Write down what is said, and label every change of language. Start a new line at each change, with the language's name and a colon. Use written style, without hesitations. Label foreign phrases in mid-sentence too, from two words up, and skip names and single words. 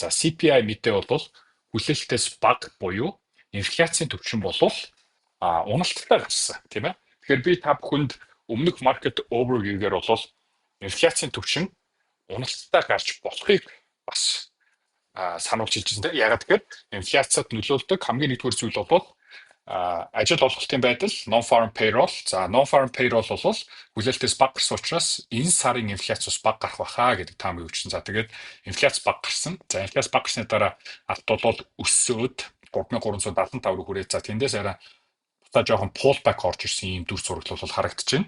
Mongolian: За CPI мэдээ бол хүлээлтээс бага буюу инфляцийн түвшин бол уналттай гарсан тийм ээ. Тэгэхээр би та бүхэнд өмнөх
English: market overview-
Mongolian: гээр бол инфляцийн түвшин уналттай гарч болохыг бас сануулж хэлжсэн. Ягаад гэхээр инфляцид нөлөөлдөг хамгийн нэгдүгээр зүйл бол ажил олголтын байдал,
English: non-farm payroll.
Mongolian: За
English: non-farm payroll
Mongolian: бол хүлээлтээс бага гарсан учраас энэ сарын инфляц бас бага гарах баха гэдэг таамаг өгсөн. За тэгээд инфляц бага гарсан. За инфляц бага гарсны дараа алт бол өссөөд 3375 руу хүрээд за тэндээс арай та жоохон pullback орж ирсэн юм дүр зураглал бол харагдаж байна.